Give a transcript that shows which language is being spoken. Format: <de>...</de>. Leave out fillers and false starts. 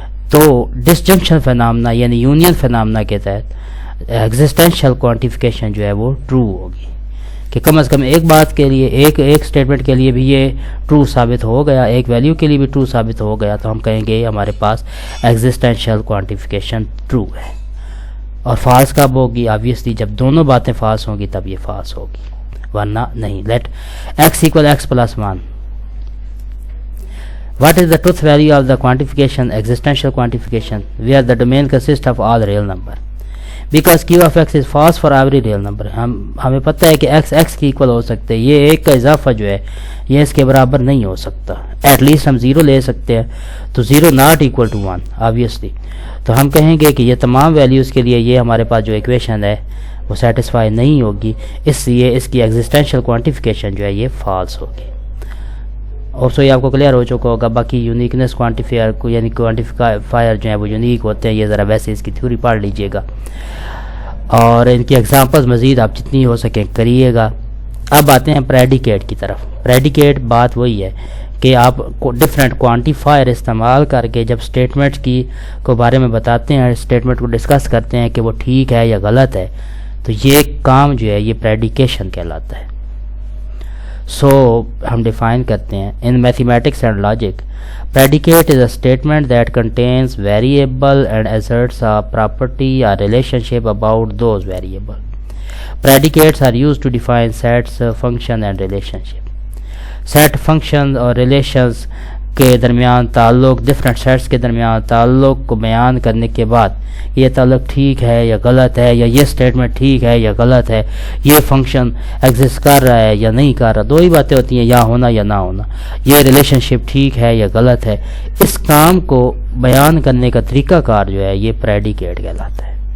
<ur>تو disjunction phenomena یعنی union phenomena کے تحت ایگزسٹینشل کوانٹیفیکیشن جو ہے وہ ٹرو ہوگی کہ کم از کم ایک بات کے لیے ایک اسٹیٹمنٹ کے لیے بھی یہ ٹرو ثابت ہو گیا، ایک ویلیو کے لیے بھی ٹرو ثابت ہو گیا، تو ہم کہیں گے ہمارے پاس ایگزسٹینشل کوانٹیفیکیشن ٹرو ہے. اور فالس کب ہوگی؟ آبویسلی جب دونوں باتیں فالس ہوں گی تب یہ فالس ہوگی، ورنہ نہیں.</ur> <en>Let x equal x plus 1. What is the truth value of the quantification, existential quantification, where the domain consists of all real number? Because q of x is false for every real number.</en> <ur>ہمیں پتہ ہے کہ x کی equal ہو سکتے ہیں، یہ ایک کا اضافہ جو ہے یہ اس کے برابر نہیں ہو سکتا. ایٹ لیسٹ ہم 0 لے سکتے ہیں، تو</ur> <en>0 not equal to 1 obviously.</en> <ur>تو ہم کہیں گے کہ یہ تمام ویلیوز کے لیے یہ ہمارے پاس جو ایکویشن ہے وہ سیٹسفائی نہیں ہوگی، اس لیے اس کی ایگزسٹینشل کوانٹیفیکیشن جو ہے یہ فالس ہوگی. اور سو یہ آپ کو کلیئر ہو چکا ہوگا. باقی یونیکنیس کوانٹیفائر کو یعنی کوانٹیفائر جو ہیں وہ یونیک ہوتے ہیں، یہ ذرا ویسے اس کی تھیوری پڑھ لیجئے گا اور ان کی ایگزامپلز مزید آپ جتنی ہو سکیں کریے گا. اب آتے ہیں پریڈیکیٹ کی طرف. پریڈیکیٹ بات وہی ہے کہ آپ ڈفرینٹ کوانٹیفائر استعمال کر کے جب اسٹیٹمنٹ کی کو بارے میں بتاتے ہیں، اسٹیٹمنٹ کو ڈسکس کرتے ہیں کہ وہ ٹھیک ہے یا غلط ہے، تو یہ کام جو ہے یہ پریڈیکیشن کہلاتا ہے. سو ہم ڈیفائن کرتے ہیں in mathematics and logic.</ur> <en>Predicate is a statement that contains variable and asserts a property or relationship about those variable. Predicates are used to define sets, function and relationship. Set, function اور relations</en> <ur>کے درمیان تعلق، different sets کے درمیان تعلق کو بیان کرنے کے بعد یہ تعلق ٹھیک ہے یا غلط ہے، یا یہ اسٹیٹمنٹ ٹھیک ہے یا غلط ہے، یہ فنکشن ایگزسٹ کر رہا ہے یا نہیں کر رہا، دو ہی باتیں ہوتی ہیں، یا ہونا یا نہ ہونا، یہ ریلیشن شپ ٹھیک ہے یا غلط ہے، اس کام کو بیان کرنے کا طریقہ کار جو ہے یہ پریڈیکیٹ کہلاتا ہے۔</ur>